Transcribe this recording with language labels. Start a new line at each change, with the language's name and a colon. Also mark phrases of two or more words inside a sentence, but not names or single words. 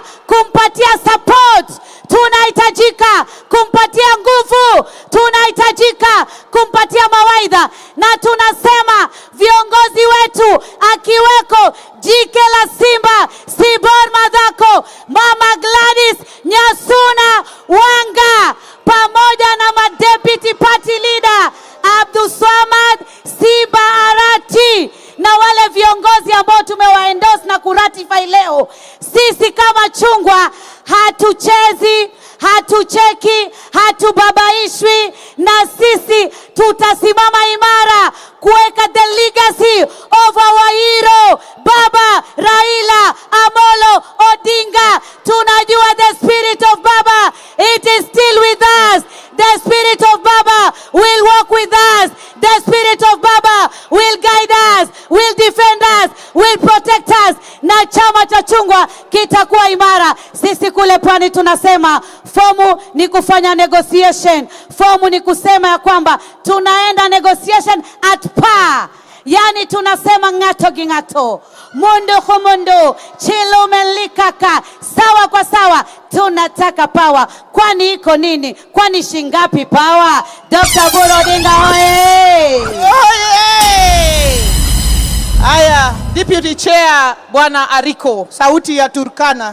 Swahili: kumpatia support, tunahitajika kumpatia nguvu, tunahitajika kumpatia mawaidha, na tunasema viongozi wetu akiweko Jike la Simba Sibor Madhako, Mama Gladys Nyasuna Wanga, pamoja na Deputy Party Leader Abdulswamad Simba Arati na wale viongozi ambao tumewaendorse na kuratify leo. Sisi kama chungwa hatuchezi, hatucheki, hatubabaishwi, na sisi tutasimama imara kuweka
English: the legacy of our hero
Swahili: Baba Raila Amolo Odinga.
English: Tunajua the spirit of Baba, it is still with us. The spirit of Baba will walk with us. The spirit of Baba will guide us, will defend us, will protect us,
Swahili: na chama cha chungwa kitakuwa imara. Sisi kule pwani tunasema fomu ni kufanya negotiation. Fomu ni kusema ya kwamba tunaenda
English: negotiation at par.
Swahili: Yani tunasema
Luo (Kenya and Tanzania): ngato gingato.
Swahili: Mondo kwa mondo, chilumelikaka, sawa kwa sawa, tunataka power. Kwani iko nini? Kwani shingapi power? Dr. Oburu Odinga hoye! Haya, Deputy Chair Bwana Ariko, sauti ya Turkana.